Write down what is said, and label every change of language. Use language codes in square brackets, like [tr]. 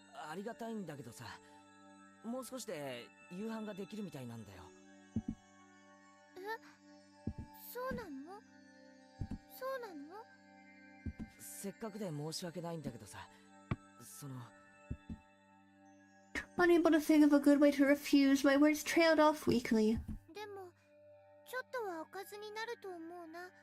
[ja] ありがたいんだけどさ、もう少しで夕飯ができるみたいなんだよ。え、そうなの？そうなの？せっかくで申し訳ないんだけどさ、その。 [en] Unable to think of a good way to refuse, my words trailed off weakly. [ja] でも、ちょっとはおかずになると思うな。